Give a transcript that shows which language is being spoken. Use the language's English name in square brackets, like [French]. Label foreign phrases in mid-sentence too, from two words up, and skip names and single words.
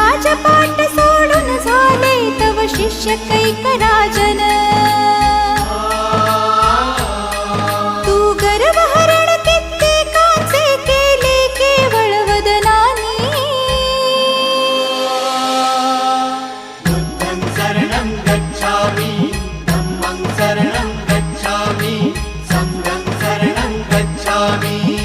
[Marathi] पाठ सोडून झाले तव शिष्य कैकराजन। तू गर्वहरण कित्येकांचे केले केवळ वदनानी। [Pali] बुद्धं शरणं गच्छामि धम्मं शरणं गच्छामि संघं शरणं गच्छामि।